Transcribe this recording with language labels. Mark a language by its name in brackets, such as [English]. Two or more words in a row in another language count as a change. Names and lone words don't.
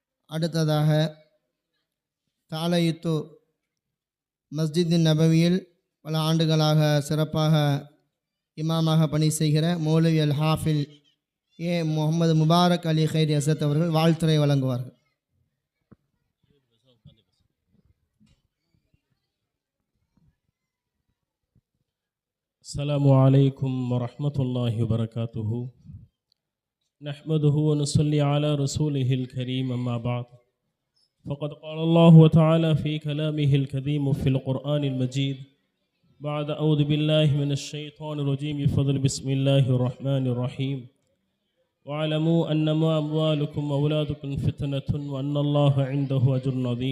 [Tamil] அடுத்ததாக தாலயுத்து மஸ்ஜித் நபவியில் பல ஆண்டுகளாக சிறப்பாக இமாமாக பணி செய்கிற மௌலவி அல் ஹாஃபில் ஏ முகமது முபாரக் அலி ஹைர் அசத் அவர்கள் வாழ்த்துரை வழங்குவார்கள். [Arabic] السلام عليكم ورحمة الله وبركاته. نحمده ونصلي على رسوله الكريم أما بعد فقد قال الله تعالى في كلامه الكريم في القرآن المجيد بعد أعوذ بالله من الشيطان الرجيم بفضل بسم الله الرحمن الرحيم واعلموا أنما أموالكم وأولادكم فتنة وأن الله عنده أجر عظيم.